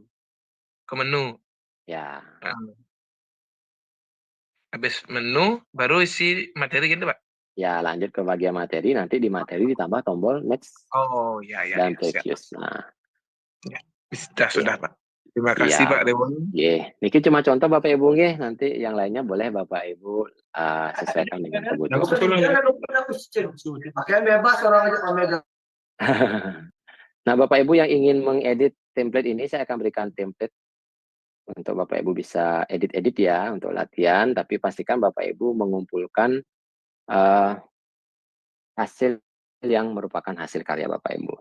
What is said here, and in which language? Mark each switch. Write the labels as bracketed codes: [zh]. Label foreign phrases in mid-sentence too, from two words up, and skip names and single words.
[id] ke menu. Ya. Nah, habis menu baru isi materi gitu Pak? Ya, lanjut ke bagian materi, nanti di materi ditambah tombol next Oh ya dan siap. previous. Nah, Sudah Pak. Terima kasih iya. Pak Dewon. Niki cuma contoh Bapak Ibu nggih, nanti yang lainnya boleh Bapak Ibu sesuaikan dengan kebutuhan. Pakaian bebas orang aja Omega. Nah, Bapak Ibu yang ingin mengedit template ini, saya akan berikan template untuk Bapak Ibu bisa edit-edit ya untuk latihan, tapi pastikan Bapak Ibu mengumpulkan hasil yang merupakan hasil karya Bapak Ibu.